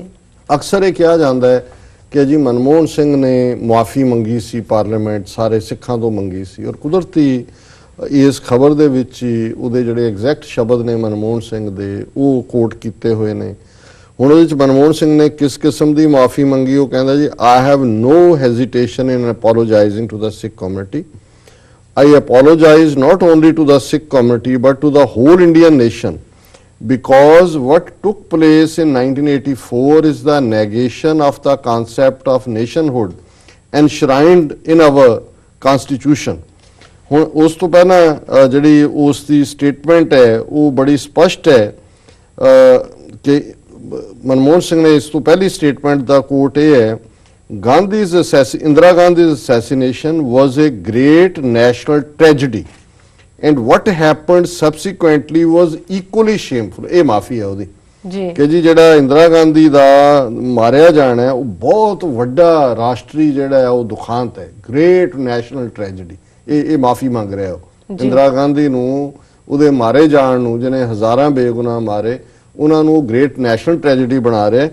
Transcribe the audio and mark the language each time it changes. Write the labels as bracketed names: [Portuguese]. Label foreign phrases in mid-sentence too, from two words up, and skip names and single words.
[Punjabi] ਅਕਸਰ ਇਹ ਕਿਹਾ ਜਾਂਦਾ ਹੈ ਕਿ ਜੀ ਮਨਮੋਹਨ ਸਿੰਘ ਨੇ ਮੁਆਫੀ ਮੰਗੀ ਸੀ, ਪਾਰਲੀਮੈਂਟ ਸਾਰੇ ਸਿੱਖਾਂ ਤੋਂ ਮੰਗੀ ਸੀ। ਔਰ ਕੁਦਰਤੀ ਇਸ ਖਬਰ ਦੇ ਵਿੱਚ ਹੀ ਉਹਦੇ ਜਿਹੜੇ ਐਗਜ਼ੈਕਟ ਸ਼ਬਦ ਨੇ ਮਨਮੋਹਨ ਸਿੰਘ ਦੇ ਉਹ ਕੋਟ ਕੀਤੇ ਹੋਏ ਨੇ। ਹੁਣ ਉਹਦੇ ਵਿੱਚ ਮਨਮੋਹਨ ਸਿੰਘ ਨੇ ਕਿਸ ਕਿਸਮ ਦੀ ਮੁਆਫੀ ਮੰਗੀ, ਉਹ ਕਹਿੰਦਾ ਜੀ [English] I have no hesitation in apologizing to the Sikh community. I apologize not only to the Sikh community but to the whole Indian nation, because what took place in 1984 is the negation of the concept of nationhood enshrined in our constitution. [Punjabi] ਹੁਣ ਉਸ ਤੋਂ ਪਹਿਲਾਂ ਜਿਹੜੀ ਉਸ ਦੀ ਸਟੇਟਮੈਂਟ ਹੈ ਉਹ ਬੜੀ ਸਪਸ਼ਟ ਹੈ ਕਿ ਮਨਮੋਹਨ ਸਿੰਘ ਨੇ ਇਸ ਤੋਂ ਪਹਿਲੀ ਸਟੇਟਮੈਂਟ ਦਾ ਕੋਟ ਇਹ ਹੈ, [English] Indira Gandhi's assassination was a great national tragedy and what happened subsequently was equally shameful. [Punjabi] ਇਹ ਮਾਫੀ ਹੈ ਉਹਦੀ ਜੀ ਕਿ ਜੀ ਜਿਹੜਾ ਇੰਦਰਾ ਗਾਂਧੀ ਦਾ ਮਾਰਿਆ ਜਾਣਾ ਹੈ ਉਹ ਬਹੁਤ ਵੱਡਾ ਰਾਸ਼ਟਰੀ ਜਿਹੜਾ ਹੈ ਉਹ ਦੁਖਾਂਤ ਹੈ, [English] great national tragedy. [Punjabi] ਇਹ ਮਾਫੀ ਮੰਗ ਰਿਹਾ ਉਹ ਇੰਦਰਾ ਗਾਂਧੀ ਨੂੰ, ਉਹਦੇ ਮਾਰੇ ਜਾਣ ਨੂੰ, ਜਿਹਨੇ ਹਜ਼ਾਰਾਂ ਬੇਗੁਨਾਹ ਮਾਰੇ, ਉਹਨਾਂ ਨੂੰ [English] great national tragedy [Punjabi] ਬਣਾ ਰਿਹਾ।